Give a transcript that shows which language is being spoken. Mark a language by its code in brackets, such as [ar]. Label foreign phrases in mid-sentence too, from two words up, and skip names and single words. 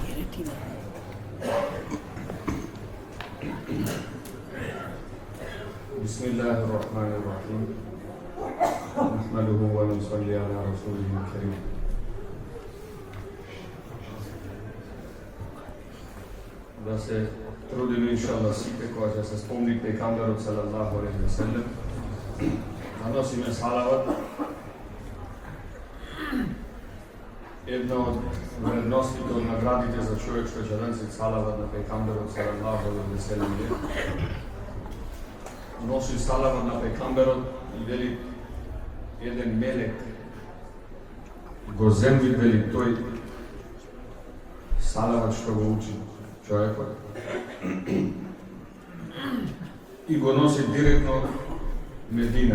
[ar] بسم الله الرحمن الرحيم نحمده ونصلي على رسوله الكريم [mk] да се трудиме иншаллах сите кога ќе се спомни пейгамберот [ar] صلى الله عليه وسلم, [mk] да носиме салават. Една од вредностите, од наградите за човек што ќе носи салават на пейгамберот [ar] صلى الله عليه وسلم [mk] е носи салават на пейгамберот и вели еден мелек го земви, вели тој салават што го учи човекот и го носи директно Медина.